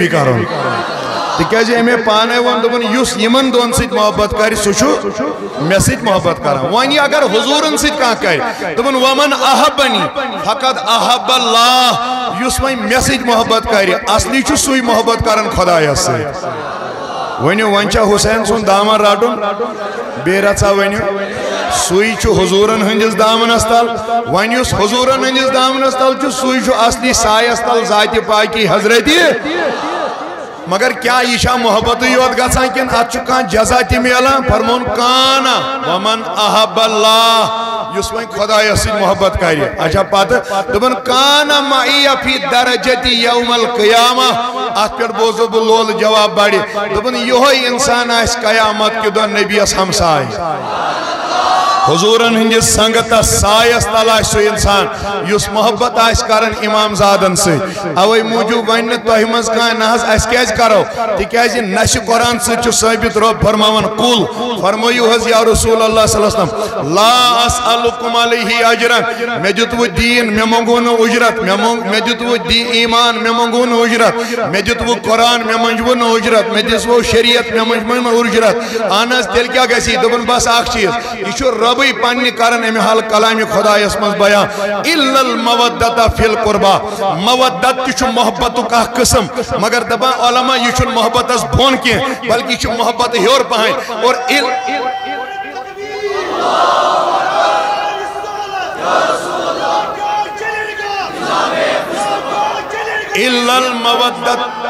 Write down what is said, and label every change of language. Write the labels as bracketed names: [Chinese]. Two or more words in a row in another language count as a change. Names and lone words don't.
[Kashmiri] کرُن تِکیٛازِ أمۍ پانے ووٚن دوٚپُن یُس یِمن دۄن سۭتۍ محبت کرِ سُہ چھُ مےٚ سۭتۍ محبت کران وۄنۍ اگر حضوٗرن سۭتۍ کانٛہہ کرِ دوٚپُن [Arabic] ومن احبنی فقط احب اللہ [Kashmiri] یُس وۄنۍ مےٚ سۭتۍ محبت کرِ اصلی چھُ سُے محبت کران خۄدایس سۭتۍ ؤنِو وۄنۍ چھا حُسین سُنٛد دامن رٹُن بیٚیہِ رژھا ؤنِو سُے چھُ حضوٗرن ہٕنٛدِس دامنس تل وۄنۍ یُس حضوٗرن ہٕنٛدِس دامنس تل چھُ سُے چھُ اصلی سایس تل ذاتِ پاکی حضرتِ مگر کیا یہ چھا محبتٕے یوت گژھان کِنہٕ اتھ چھُ کانٛہہ جزا تہِ میلان فرمون کانا [Arabic] ومن احب اللہ [Kashmiri] یُس وۄنۍ خۄدایس سۭتۍ محبت کرِ اچھا پتہٕ دوٚپُن [Arabic] کانا معی فی درجتی یوم القیامہ [Kashmiri] اتھ پٮ۪ٹھ بوزو بہٕ لولہٕ جواب بڑِ دوٚپُن یِہوے انسان آسہِ قیامت کہِ دۄہ نبیَس ہمساے حضوٗرن ہٕنٛدِس سنگتس سایس تل آسہِ سُہ انسان یُس محبت آسہِ کران امام زادن سۭتۍ اوے موٗجوٗب وَنہِ نہٕ تۄہہِ منٛز کانٛہہ نہ حظ اَسہِ کیٛازِ کرو تِکیٛازِ نہ چھِ قرآن سۭتۍ چھُ ثٲبت رۄب فرماوان کُل فرمٲیِو حظ [Arabic] یا رسول اللہ صلی اللہ علیہ وسلم لا اسألکم علیہ اجرن [Kashmiri] مےٚ دیُتوٕ دیٖن مےٚ منٛگوٕ نہٕ اُجرت مےٚ دیُتوٕ ایمان مےٚ منٛگوٕ نہٕ اُجرت مےٚ دیُتوٕ قرآن مےٚ منٛجوٕ نہٕ اُجرت مےٚ دِژوٕ شریعت مےٚ منٛجوٕ نہٕ اُجرت اہن حظ تیٚلہِ کیٛاہ گژھِ دوٚپُن بس اکھ چیٖز یہِ چھُ رۄبٕے پننہِ کران امہِ حال کلامِ خۄدایس منٛز بیان [Arabic] الا المودۃ فی القربا [Kashmiri] مودت تہِ چھُ محبتُک اکھ قٕسم مگر دپان علما یہِ چھُنہٕ محبتس بۄن کینٛہہ بلکہِ یہِ چھُ محبت ہیوٚر پہن اور [Arabic] الا المودۃ